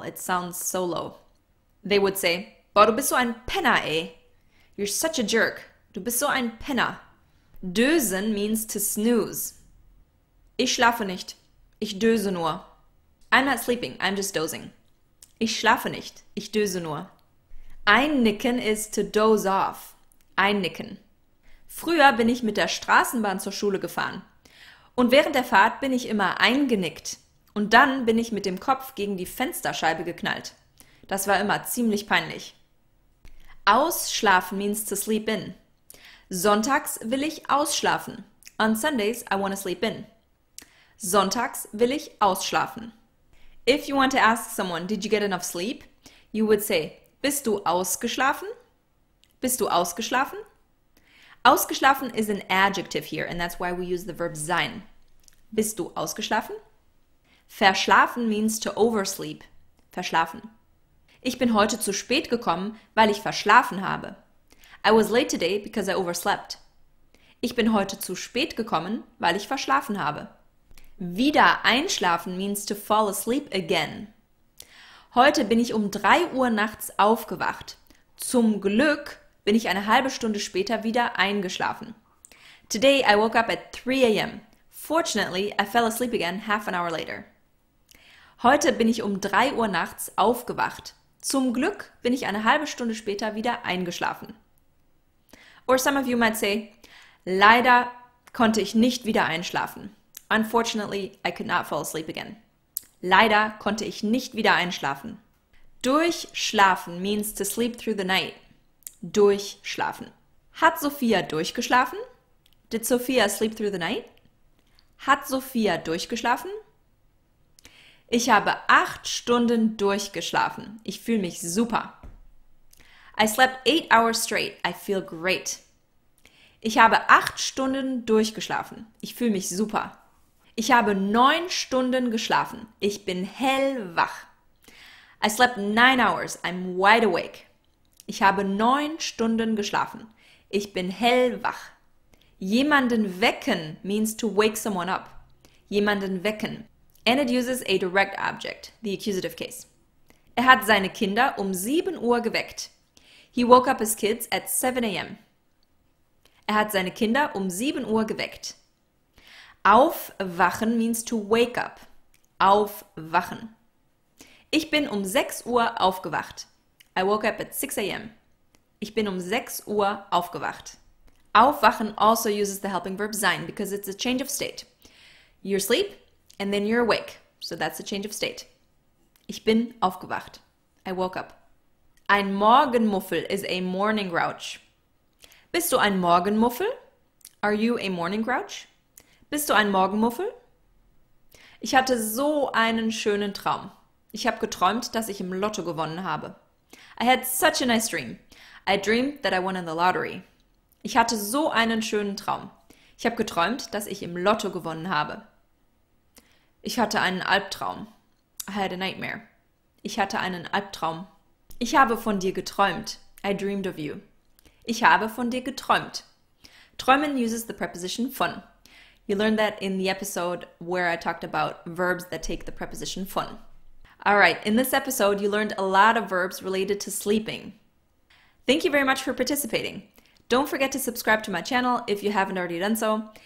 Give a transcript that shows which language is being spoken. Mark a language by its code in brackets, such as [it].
[en] It sounds so low. They would say, [de] boah, du bist so ein Penner, ey. [en] You're such a jerk. [de] Du bist so ein Penner. Dösen [en] means to snooze. [de] Ich schlafe nicht. Ich döse nur. [en] I'm not sleeping, I'm just dozing. [de] Ich schlafe nicht. Ich döse nur. [en] Einnicken is to doze off. [de] Einnicken. Früher bin ich mit der Straßenbahn zur Schule gefahren. Und während der Fahrt bin ich immer eingenickt. Und dann bin ich mit dem Kopf gegen die Fensterscheibe geknallt. Das war immer ziemlich peinlich. Ausschlafen [en] means to sleep in. [de] Sonntags will ich ausschlafen. [en] On Sundays, I want to sleep in. [de] Sonntags will ich ausschlafen. [en] If you want to ask someone, did you get enough sleep? You would say, [de] bist du ausgeschlafen? Bist du ausgeschlafen? [en] Ausgeschlafen is an adjective here, and that's why we use the verb sein. [de] Bist du ausgeschlafen? Verschlafen [en] means to oversleep. [de] Verschlafen. Ich bin heute zu spät gekommen, weil ich verschlafen habe. [en] I was late today because I overslept. [de] Ich bin heute zu spät gekommen, weil ich verschlafen habe. Wieder einschlafen [en] means to fall asleep again. [de] Heute bin ich um 3 Uhr nachts aufgewacht. Zum Glück bin ich eine halbe Stunde später wieder eingeschlafen. [en] Today I woke up at 3 a.m. Fortunately, I fell asleep again half an hour later. [de] Heute bin ich um 3 Uhr nachts aufgewacht. Zum Glück bin ich eine halbe Stunde später wieder eingeschlafen. [en] Or some of you might say, [de] leider konnte ich nicht wieder einschlafen. [en] Unfortunately, I could not fall asleep again. [de] Leider konnte ich nicht wieder einschlafen. [en] Durchschlafen means to sleep through the night. [de] Durchschlafen. Hat Sophia durchgeschlafen? [en] Did Sophia sleep through the night? [de] Hat Sophia durchgeschlafen? Ich habe 8 Stunden durchgeschlafen. Ich fühle mich super. [en] I slept 8 hours straight. I feel great. [de] Ich habe 8 Stunden durchgeschlafen. Ich fühle mich super. Ich habe 9 Stunden geschlafen. Ich bin hellwach. [en] I slept 9 hours. I'm wide awake. [de] Ich habe 9 Stunden geschlafen. Ich bin hellwach. [en] Jemanden wecken means to wake someone up. Jemanden wecken. And it uses a direct object, the accusative case. [de] Er hat seine Kinder um 7 Uhr geweckt. [en] He woke up his kids at 7 a.m. [de] Er hat seine Kinder um 7 Uhr geweckt. [en] Aufwachen means to wake up. [de] Aufwachen. Ich bin um 6 Uhr aufgewacht. [en] I woke up at 6 a.m. [de] Ich bin um 6 Uhr aufgewacht. [en] Aufwachen also uses the helping verb sein because it's a change of state. You're asleep and then you're awake. So that's a change of state. [de] Ich bin aufgewacht. [en] I woke up. Ein Morgenmuffel is a morning grouch. [de] Bist du ein Morgenmuffel? [en] Are you a morning grouch? [de] Bist du ein Morgenmuffel? Ich hatte so einen schönen Traum. Ich habe geträumt, dass ich im Lotto gewonnen habe. [en] I had such a nice dream. I dreamed that I won in the lottery. [de] Ich hatte so einen schönen Traum. Ich habe geträumt, dass ich im Lotto gewonnen habe. Ich hatte einen Albtraum. [en] I had a nightmare. [de] Ich hatte einen Albtraum. Ich habe von dir geträumt. [en] I dreamed of you. [de] Ich habe von dir geträumt. [en] Träumen uses the preposition von. You learned that in the episode where I talked about verbs that take the preposition von. Alright, in this episode you learned a lot of verbs related to sleeping. Thank you very much for participating. Don't forget to subscribe to my channel if you haven't already done so.